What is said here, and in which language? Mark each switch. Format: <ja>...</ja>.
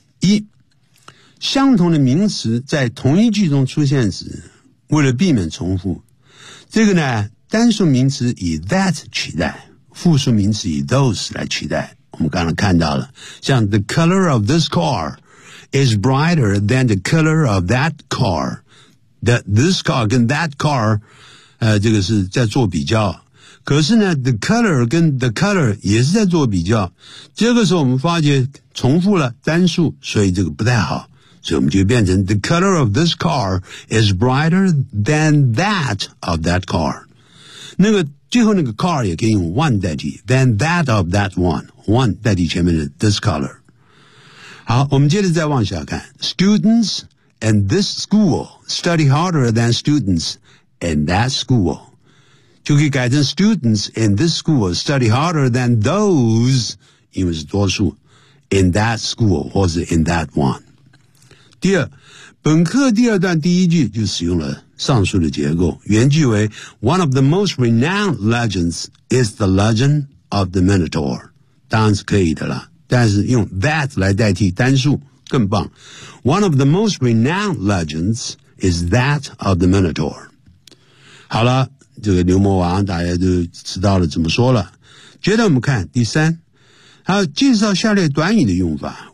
<zh>一，相同的名词在同一句中出现时，为了避免重复，这个呢，单数名词以 that 取代，复数名词以 those 来取代。我们刚才看到了，像</zh> <en>the color of this car is brighter than the color of that car. That this car</en> <zh>跟</zh> <en>that car,</en> <zh>这个是在做比较。可是呢 ,the color 跟 the color 也是在做比较。这个时候我们发觉重复了单数，所以这个不太好。所以我们就变成</zh> <en>the color of this car is brighter than that of that car.</en> <zh>那个最后那个 car 也可以用 one 代替</zh> <en>than that of that one。</en> <zh>One 代替前面的</zh> <en>this color.</en> <zh>好，我们接着再往下看。</zh> <en>Students in this school study harder than students in that school.</en> <zh>就可以改成</zh> <en>students in this school study harder than those,</en> <zh>因为是多数</zh> <en>in that school 或是 in that one.</en> <zh>第二，本课第二段第一句就使用了上述的结构。</zh> <en>原句为 One of the most renowned legends is the legend of the Minotaur.</en> <zh>当然是可以的啦，但是用 that 来代替单数更棒。</zh> <en>One of the most renowned legends is that of the Minotaur.</en> <zh>好了，这个牛魔王大家都知道了怎么说了。接着我们看第三，还有介绍下列短语的用法。</zh>